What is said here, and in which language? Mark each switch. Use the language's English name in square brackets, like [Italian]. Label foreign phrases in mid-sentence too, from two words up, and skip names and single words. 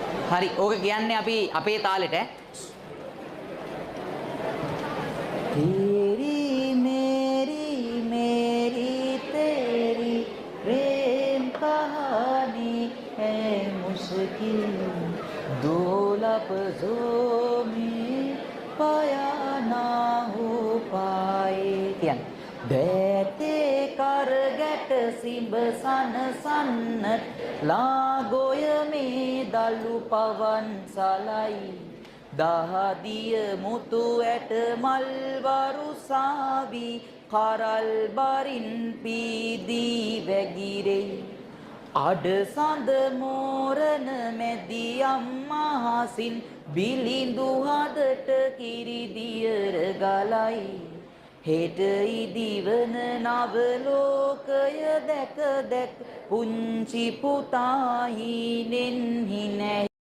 [Sinhala] හරි. ඕක කියන්නේ අපි අපේ තාලෙට ඈ. [Hindi] तेरी मेरी मेरी तेरी प्रेम कहानी है मुश्किल दो लफ्जों में बयां ना हो पाए කියන්න. [Sinhala] දැතේ කරගැට සිඹ සනසන්නට ලාගොය මේ දලු පවන් සලයි දහදිය මුතු ඇට මල් වරුසාවි කරල් බරින් පීදී වැගිරෙයි අඩ සඳ මෝරණ මැදි අම්මහසින් බිලිඳු හදට කිරි දියර ගලයි හෙට ඉදිවන නව ලෝකය දැක දැක පුංචි පුතා හිනෙන් හිනැ